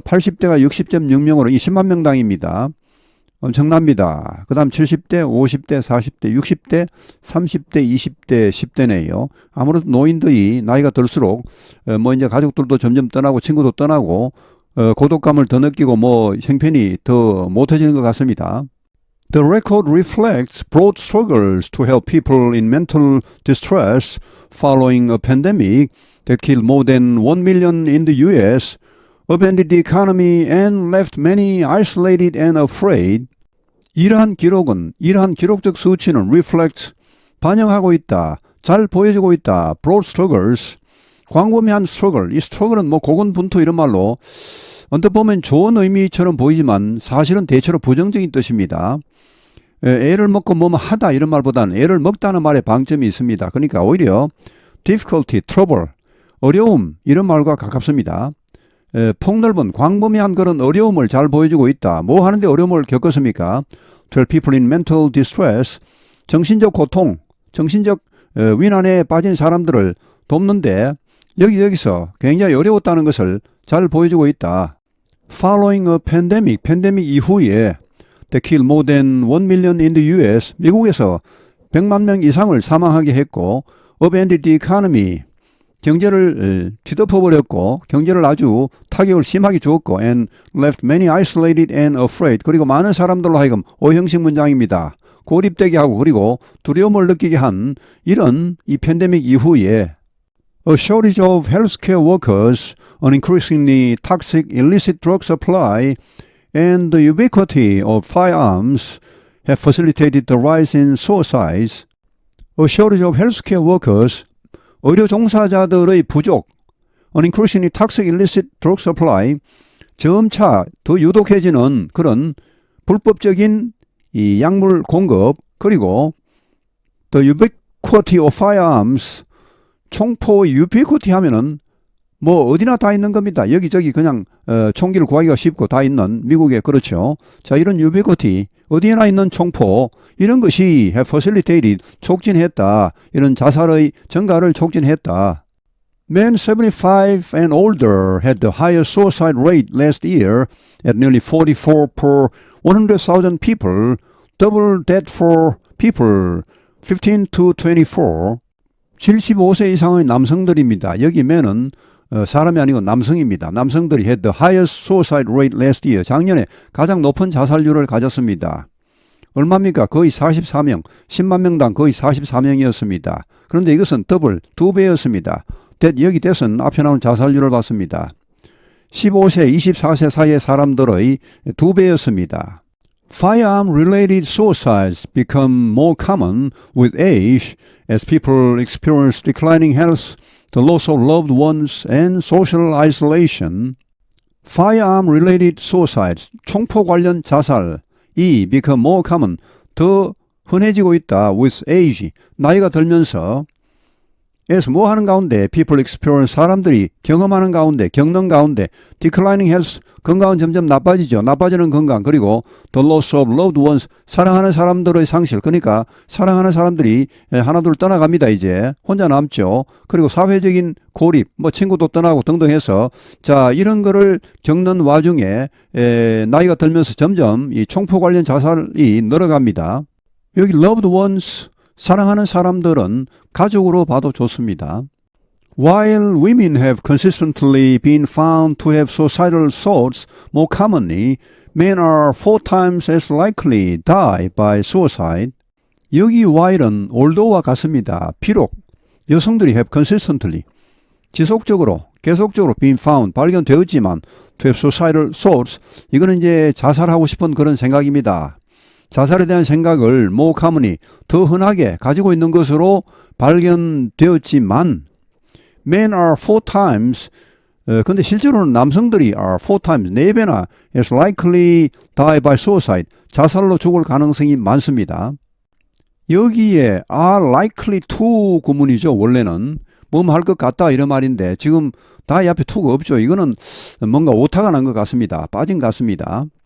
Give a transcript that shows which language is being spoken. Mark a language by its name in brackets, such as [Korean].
[Korean] 80대가 60.6명으로 이 10만 명당입니다. 엄청납니다. 그 다음 70대, 50대, 40대, 60대, 30대, 20대, 10대네요. 아무래도 노인들이 나이가 들수록 뭐 이제 가족들도 점점 떠나고 친구도 떠나고 고독감을 더 느끼고 뭐 형편이 더 못해지는 것 같습니다. [English] The record reflects broad struggles to help people in mental distress following a pandemic that killed more than 1 million in the U.S., upended the economy and left many isolated and afraid. [Korean] 이러한 기록적 수치는 reflect, 반영하고 있다, 잘 보여주고 있다, [English] broad struggles, [Korean] 광범위한 struggle, 이 struggle은 뭐 고군분투 이런 말로 언뜻 보면 좋은 의미처럼 보이지만 사실은 대체로 부정적인 뜻입니다. 애를 먹고 뭐뭐 하다 이런 말보다는 애를 먹다는 말에 방점이 있습니다. 그러니까 오히려 difficulty, trouble, 어려움 이런 말과 가깝습니다. 폭넓은 광범위한 그런 어려움을 잘 보여주고 있다. 뭐 하는데 어려움을 겪었습니까? [English] To help people in mental distress, [Korean] 정신적 고통, 정신적 위난에 빠진 사람들을 돕는데 여기서 굉장히 어려웠다는 것을 잘 보여주고 있다. [English] Following a pandemic, [Korean] 팬데믹 이후에 [English] They killed more than 1 million in the U.S. [Korean] 미국에서 100만 명 이상을 사망하게 했고 [English] upended the economy, [Korean] 경제를 뒤덮어버렸고 경제를 아주 타격을 심하게 주었고 [English] and left many isolated and afraid, [Korean] 그리고 많은 사람들로 하여금 오형식 문장입니다. 고립되게 하고 그리고 두려움을 느끼게 한 이런 이 팬데믹 이후에 [English] A shortage of healthcare workers, an increasingly toxic illicit drug supply, and the ubiquity of firearms have facilitated the rise in suicides. A shortage of healthcare workers, [Korean] 의료 종사자들의 부족, [English] an increasingly toxic illicit drug supply, [Korean] 점차 더 유독해지는 그런 불법적인 이 약물 공급, 그리고 [English] the ubiquity of firearms, [Korean] 총포 ubiquity 하면은 뭐 어디나 다 있는 겁니다. 여기저기 그냥 총기를 구하기가 쉽고 다 있는 미국에 그렇죠. 자, 이런 ubiquity, 어디에나 있는 총포 이런 것이 [English] have facilitated, [Korean] 촉진했다. 이런 자살의 증가를 촉진했다. [English] Men 75 and older had the highest suicide rate last year at nearly 44 per 100,000 people, double that for people 15 to 24. [Korean] 75세 이상의 남성들입니다. 여기 men은 사람이 아니고 남성입니다. [English] 남성들이 had the highest suicide rate last year. [Korean] 작년에 가장 높은 자살률을 가졌습니다. 얼마입니까? 거의 44명, 10만 명당 거의 44명이었습니다. 그런데 이것은 더블, 2배였습니다. 여기 that은 앞에 나온 자살률을 봤습니다. 15세, 24세 사이의 사람들의 2배였습니다. [English] Firearm-related suicides become more common with age as people experience declining health, the loss of loved ones, and social isolation. Firearm-related suicides, [Korean] 총포 관련 자살이 [English] become more common, [Korean] 더 흔해지고 있다. [English] with age, [Korean] 나이가 들면서 as 뭐 하는 가운데 [English] people experience, [Korean] 사람들이 경험하는 가운데, 겪는 가운데 [English] declining health, [Korean] 건강은 점점 나빠지죠. 나빠지는 건강, 그리고 [English] the loss of loved ones, [Korean] 사랑하는 사람들의 상실, 그러니까 사랑하는 사람들이 하나둘 떠나갑니다. 이제 혼자 남죠. 그리고 사회적인 고립, 뭐 친구도 떠나고 등등 해서 자, 이런 거를 겪는 와중에 나이가 들면서 점점 이 총포 관련 자살이 늘어갑니다. 여기 loved ones, 사랑하는 사람들은 가족으로 봐도 좋습니다. [English] While women have consistently been found to have suicidal thoughts more commonly, men are 4 times as likely die by suicide. [Korean] 여기 while은 although와 같습니다. 비록 여성들이 [English] have consistently, [Korean] 지속적으로, 계속적으로 [English] been found, [Korean] 발견되었지만 [English] to have suicidal thoughts, [Korean] 이거는 이제 자살하고 싶은 그런 생각입니다. 자살에 대한 생각을 [English] more commonly, [Korean] 더 흔하게 가지고 있는 것으로 발견되었지만 [English] men are 4 times, [Korean] 근데 실제로는 남성들이 [English] are 4 times, [Korean] 4배나 [English] as likely die by suicide, [Korean] 자살로 죽을 가능성이 많습니다. 여기에 are likely to 구문이죠. 원래는 뭐뭐 할 것 같다 이런 말인데 지금 die 앞에 to가 없죠. 이거는 뭔가 오타가 난 것 같습니다. 빠진 것 같습니다.